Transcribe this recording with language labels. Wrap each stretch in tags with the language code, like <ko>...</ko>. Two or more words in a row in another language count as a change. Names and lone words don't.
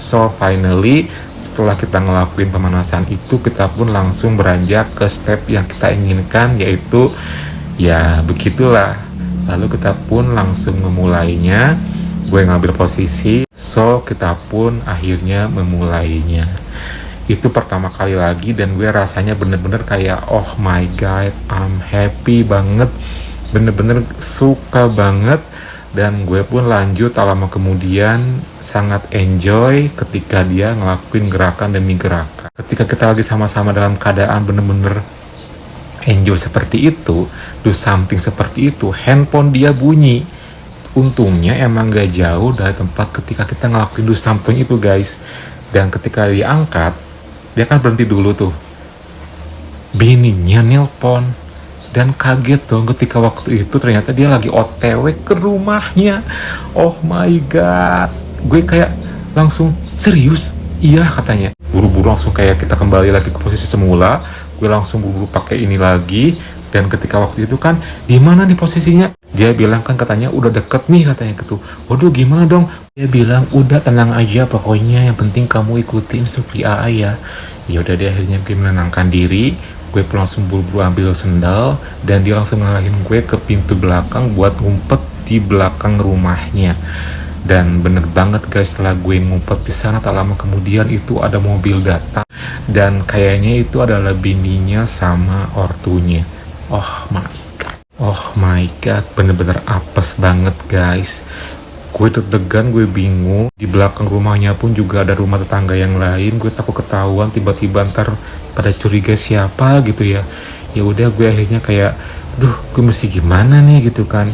<en>So finally</en> <id>setelah kita ngelakuin pemanasan itu, kita pun langsung beranjak ke step yang kita inginkan, yaitu ya begitulah. Lalu kita pun langsung memulainya. Gue ngambil posisi, so kita pun akhirnya memulainya. Itu pertama kali lagi, dan gue rasanya bener-bener kayak</id> <en>oh my god, I'm happy</en> <id>banget, bener-bener suka banget. Dan gue pun lanjut lama kemudian sangat enjoy ketika dia ngelakuin gerakan demi gerakan. Ketika kita lagi sama-sama dalam keadaan bener-bener enjoy seperti itu,</id> <en>do something</en> <id>seperti itu, handphone dia bunyi. Untungnya emang gak jauh dari tempat ketika kita ngelakuin</id> <en>do something</en> <id>itu guys. Dan ketika diangkat, dia kan berhenti dulu tuh, bininya nelpon, dan kaget dong ketika waktu itu ternyata dia lagi OTW ke rumahnya.</id> <en>Oh my god,</en> <id>gue kayak langsung serius, iya katanya. Buru-buru langsung kayak kita kembali lagi ke posisi semula. Gue langsung buru-buru pakai ini lagi, dan ketika waktu itu kan di mana nih posisinya, dia bilang kan katanya udah deket nih katanya gitu. Waduh gimana dong? Dia bilang udah tenang aja, pokoknya yang penting kamu ikuti instruksi AA ya. Ya udah deh, akhirnya gue menenangkan diri. Gue pun langsung buru-buru ambil sendal, dan dia langsung ngalahin gue ke pintu belakang buat ngumpet di belakang rumahnya. Dan bener banget guys, setelah gue ngumpet di sana, tak lama kemudian itu ada mobil datang, dan kayaknya itu adalah bininya sama ortunya.</id> <en>Oh my god,</en> <id>bener-bener apes banget guys. Gue deg-degan, gue bingung. Di belakang rumahnya pun juga ada rumah tetangga yang lain. Gue takut ketahuan, tiba-tiba ntar pada curiga siapa gitu ya. Ya udah, gue akhirnya kayak, duh, gue mesti gimana nih gitu kan.</id>